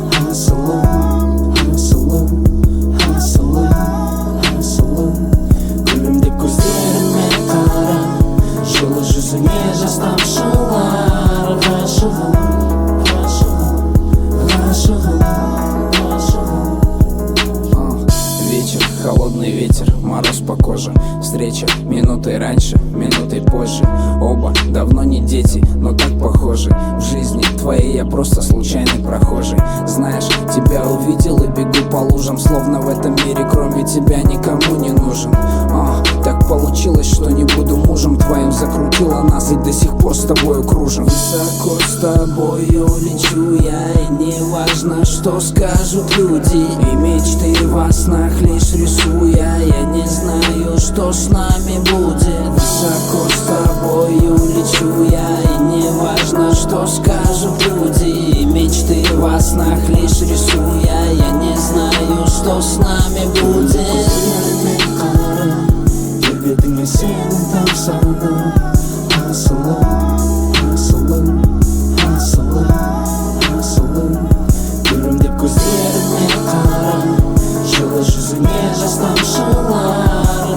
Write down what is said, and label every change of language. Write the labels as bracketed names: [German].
[Kazakh] Асылым, асылым, асылым, асылым. Көрімдеп көздеріме қара, жылы жүзіңе жас тамшылар. Ғашығым, ғашығым, ғашығым, ғашығым. [Russian] Вечер, холодный ветер, мороз по коже. Встреча минутой раньше, минутой позже. Оба давно не дети, но так похожи. В жизни твоей я просто случайный прохожий. Знаешь, тебя увидел и бегу по лужам, словно в этом мире кроме тебя никому не нужен. Так получилось, что не буду мужем твоим. Закрутила нас и до сих пор с тобою кружим. Высоко с тобою лечу я, и не важно, что скажут люди. И мечты во снах лишь рисуя, я не знаю, что с нами будет. Высоко с тобою лечу я, и не важно, что скажут люди. И мечты во снах лишь рисуя, я не знаю, что с нами будет. [Kazakh] Келбетіңе сенің тамсана. Асылым, асылым, асылым, асылым. Көрімдеп көздеріме қара, жылы жүзіңе жас тамшылар.